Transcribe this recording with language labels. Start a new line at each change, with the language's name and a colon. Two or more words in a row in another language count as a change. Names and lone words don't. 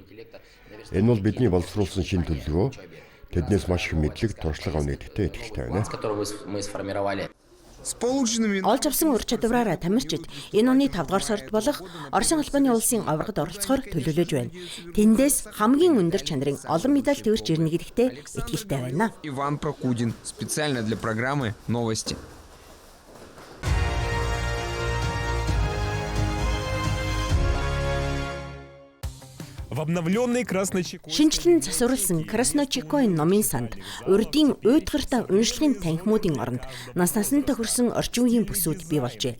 Mongolian: Энэ бол бидний боловсруулсан шинэ төлөвлөгөө. Тэднээс маш их мэдлэг, туршлага авна гэдэгтээ итгэлтэй байна. Олж авсан ур чадвараараа тамирчид энэ оны 5 дугаар сард болох Оросын холбооны улсын аврагад оролцохоор төлөвлөж байна. Тэндээс хамгийн өндөр чанарын олон медаль төвөрч ирнэ гэдэгтээ итгэлтэй байна.
Russian: Иван Прокудин, специально для программы «Новости».
Mongolian: Шинжлэн засварласан Красночекоин номын санд урдын уйдгартай уншлагын танхимуудын оронд нас-насанд тохирсон орчин үеийн бүсүүд бий болжээ.